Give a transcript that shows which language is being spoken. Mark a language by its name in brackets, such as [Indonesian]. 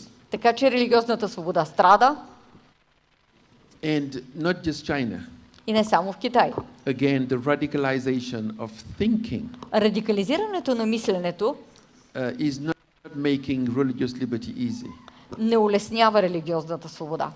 [Bulgarian] Така че религиозната свобода страда. [English] And not just China. [Bulgarian] И не само в Китай. [English] Again, the radicalization of thinking. [Bulgarian] Радикализирането на мисленето [English] is not making religious liberty easy. [Bulgarian] Не улеснява религиозната свобода.